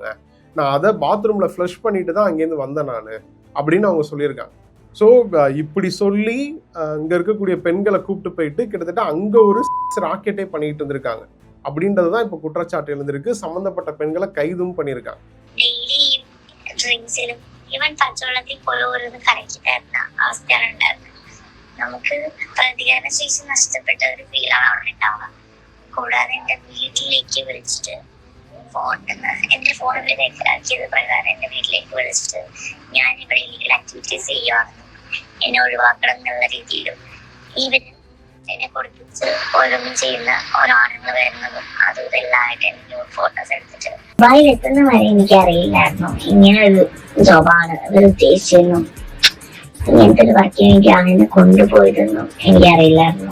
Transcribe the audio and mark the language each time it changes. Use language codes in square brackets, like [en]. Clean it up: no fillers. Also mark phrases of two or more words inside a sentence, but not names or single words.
[ta] நான் அதை பாத்ரூம்ல ஃப்ளஷ் பண்ணிட்டு தான் அங்கேருந்து வந்தேன் நான் அப்படின்னு அவங்க சொல்லியிருக்காங்க. ஸோ இப்படி சொல்லி இங்கே இருக்கக்கூடிய பெண்களை கூப்பிட்டு போயிட்டு கிட்டத்தட்ட அங்கே ஒரு ராக்கெட்டே பண்ணிட்டு இருந்திருக்காங்க அப்படின்றது தான் இப்போ குற்றச்சாட்டு எழுந்திருக்கு. சம்மந்தப்பட்ட பெண்களை கைதும் பண்ணியிருக்காங்க. [ml] ഈവൻ പച്ചവെള്ളത്തിൽ പോയത് കലക്കിട്ടായിരുന്ന അവസ്ഥയാണ് ഉണ്ടായിരുന്നത്. നമുക്ക് പ്രതികരണ ശേഷി നഷ്ടപ്പെട്ട ഒരു ഫീലാണ് അവിടെ ഉണ്ടാവുക. കൂടാതെ എന്റെ വീട്ടിലേക്ക് വിളിച്ചിട്ട് എന്റെ ഫോണിൽ രേഖയാക്കിയത് പ്രകാരം എന്റെ വീട്ടിലേക്ക് വിളിച്ചിട്ട് ഞാൻ ഇവിടെ [en] illegal activities [ml] ചെയ്യുവാണെന്നും എന്നെ ഒഴിവാക്കണം എന്നുള്ള രീതിയിലും ഈവൻ എന്നെ കൊടുപ്പിച്ച് ഓരോന്നും ചെയ്യുന്ന ഓരോ ആണുങ്ങൾ വരുന്നതും അതും ഇതെല്ലാം ആയിട്ട് എനിക്ക് ഫോട്ടോസ് എടുത്തിട്ട് ദുബായിലെത്തുന്ന വരെ എനിക്കറിയില്ലായിരുന്നു ഇങ്ങനെ ഒരു ജോബാണ് ഇവർ ഉദ്ദേശിച്ചെന്നും ഇങ്ങനത്തെ ഒരു വർക്കിന് എനിക്കാണ് എന്നെ കൊണ്ടുപോയതെന്നും എനിക്കറിയില്ലായിരുന്നു.